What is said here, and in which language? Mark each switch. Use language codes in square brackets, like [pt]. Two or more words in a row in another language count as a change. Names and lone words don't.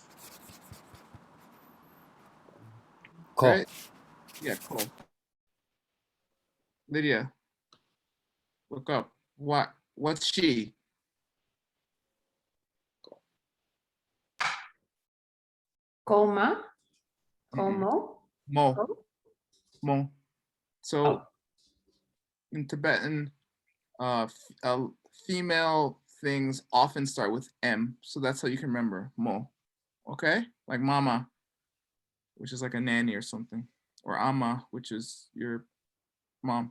[en] Ko. Right? Yeah, ko. Lydia, look up. What's she? Coma? Mm-mm. Como? Mo. Ko? Mo. So Oh. in Tibetan, female things often start with M. So that's how you can remember Mo. Okay? Like mama, which is like a nanny or something. Or ama, which is your mom.